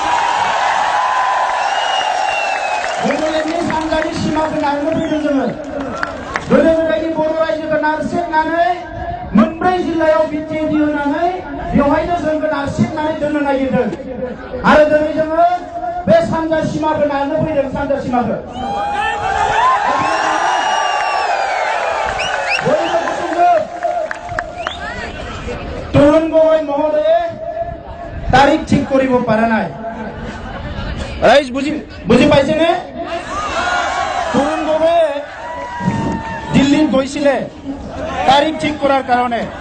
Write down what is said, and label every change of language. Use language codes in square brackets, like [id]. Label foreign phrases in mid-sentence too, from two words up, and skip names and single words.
[brx] सानजानि सिमाखौ नारनो फैदों जोङो गोदो गोदायनि बर' रायजोखौ नारसेबनानै मोनब्रै जिल्लायाव बिटिएडि होनानै बेवहायनो जोंखौ नारसेबनानै दोननो नागिरदों आरो दिनै जोङो बे सानजा सिमाखौ नारनो फैदों सानजा सिमाखौ [as] তরুণ গগৈ মহোদয়ে তারিখ ঠিক কৰিব পৰা নাই ৰাইজ বুজি পাইছেনে তরুণ গগৈয়ে দিল্লীত গৈছিলে তারিখ ঠিক কৰাৰ কাৰণে